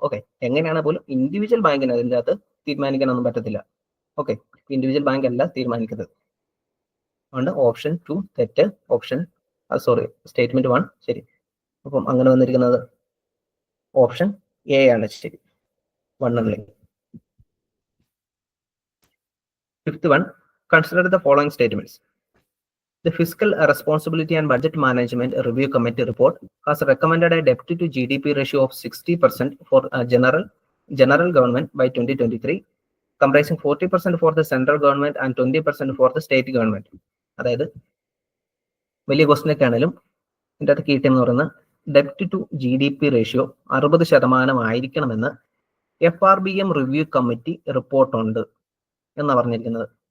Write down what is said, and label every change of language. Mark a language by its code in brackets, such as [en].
[ml] Okay, എങ്ങനെയാണ് പോലും individual ബാങ്കിന് അതിൻ്റെ അകത്ത് തീരുമാനിക്കാനൊന്നും പറ്റത്തില്ല. ഓക്കെ, ഇൻഡിവിജ്വൽ ബാങ്ക് അല്ല തീരുമാനിക്കുന്നത്. അതുകൊണ്ട് ഓപ്ഷൻ 2 തെറ്റ്, സ്റ്റേറ്റ്മെന്റ് 1 ശരി. അപ്പം അങ്ങനെ വന്നിരിക്കുന്നത് ഓപ്ഷൻ A ആണ് ശരി, 1 only. [en] Fifth one, consider the following statements. The Fiscal Responsibility and Budget Management Review Committee report has recommended a debt to GDP ratio of 60% for general government by 2023, comprising 40% for the central government and 20% for the state government. [ml] അതായത് വലിയ question ഒക്കെ ആണെങ്കിലും ഇതിൻ്റെ അകത്ത് കീറ്റം എന്ന് പറയുന്നത് ഡെപ്റ്റ് to GDP ratio 60% ആയിരിക്കണമെന്ന് FRBM review committee റിപ്പോർട്ടുണ്ട് എന്നാണ് പറഞ്ഞിരിക്കുന്നത്.